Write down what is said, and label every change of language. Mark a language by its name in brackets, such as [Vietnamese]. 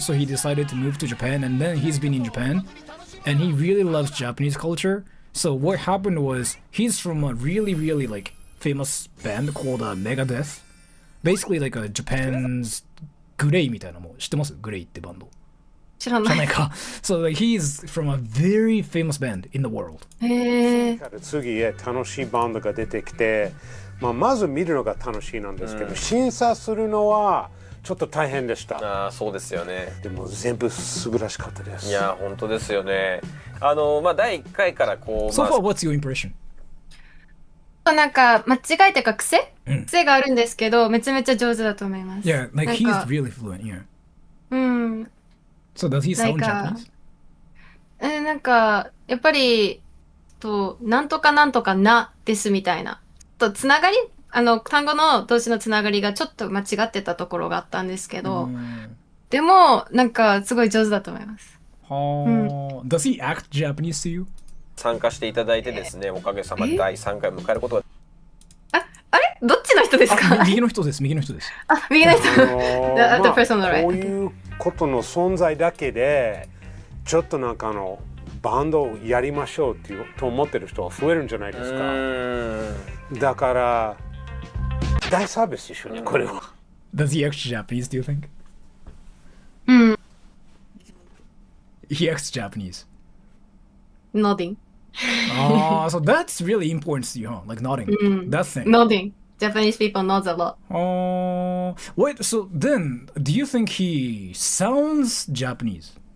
[English] So he decided to move to Japan, and then he's been in Japan, and he really loves Japanese culture. So what happened was he's from a really, really like famous band called Megadeth. Basically like a Japan's Grey [Japanese] みたいなもん知ってます？Grey ってバンド。知らないか。 [English] So like he's from a very famous band in the world. [Japanese] 次へ楽しいバンドが出てきて、まず見るのが楽しいなんですけど、審査するのはちょっと大変でした。そうですよね。でも全部素晴らしかったです。いや本当ですよね。第1回からこう。 [English] So far, what's your impression? [Japanese] なんか間違いというか癖があるんですけど、めちゃめちゃ上手だと思います。 [English] Yeah, like he's really fluent, yeah. So does he sound Japanese? [Japanese] なんかやっぱりなんとかなんとかなですみたいな。つながり単語の動詞のつながりがちょっと間違ってたところがあったんですけど、でもなんかすごい上手だと思います。 [English] Does he act Japanese to you? [Japanese] 参加していただいてですね、おかげさまで第3回を迎えることが。あれどっちの人ですか？右の人です、右の人です。右の人。 [English] The person on the right. [Japanese] こういうことの存在だけで、ちょっとなんかバンドをやりましょうと思ってる人は増えるんじゃないですか。だから大サービスでしょうね、これは。 [English] Does he act Japanese, do you think? He acts Japanese. Nodding. So that's really important to you, huh? Like nodding. That thing. Nodding. Japanese people knows a lot. Wait, so then, do you think he sounds Japanese?